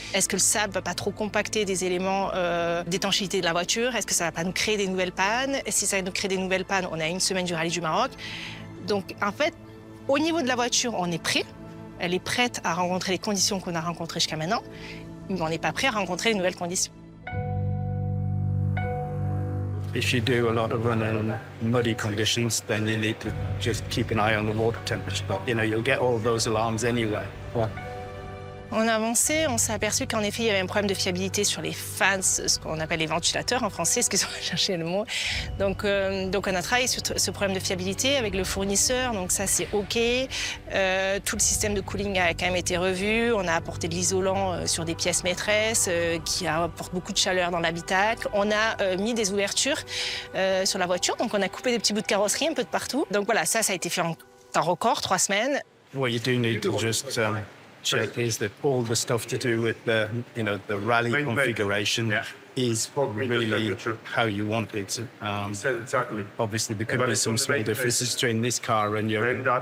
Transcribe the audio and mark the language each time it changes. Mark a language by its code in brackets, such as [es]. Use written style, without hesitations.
[fr] Est-ce que le sable va pas trop compacter des éléments d'étanchéité de la voiture? Est-ce que ça va pas nous créer des nouvelles pannes? Et si ça nous crée des nouvelles pannes, on a une semaine du Rallye du Maroc. Donc, en fait, au niveau de la voiture, on est prêt. Elle est prête à rencontrer les conditions qu'on a rencontrées jusqu'à maintenant, mais on n'est pas prêt à rencontrer les nouvelles conditions. [en] If you do a lot of running in muddy conditions, then you need to just keep an eye on the water temperature. You know, you'll get all those alarms anyway. Yeah. [fr] On a avancé, on s'est aperçu qu'en effet, il y avait un problème de fiabilité sur les fans, ce qu'on appelle les ventilateurs en français, excusez-moi, je cherchais le mot. Donc on a travaillé sur ce problème de fiabilité avec le fournisseur, donc ça c'est OK. Tout le système de cooling a quand même été revu. On a apporté de l'isolant sur des pièces maîtresses qui apportent beaucoup de chaleur dans l'habitacle. On a mis des ouvertures sur la voiture, donc on a coupé des petits bouts de carrosserie un peu de partout. Donc voilà, ça a été fait en temps record, 3 semaines. [en] What you do need to just check is that all the stuff to do with the, you know, the rally configuration is really how you want it. Obviously, there could be some small differences between this car and your own car.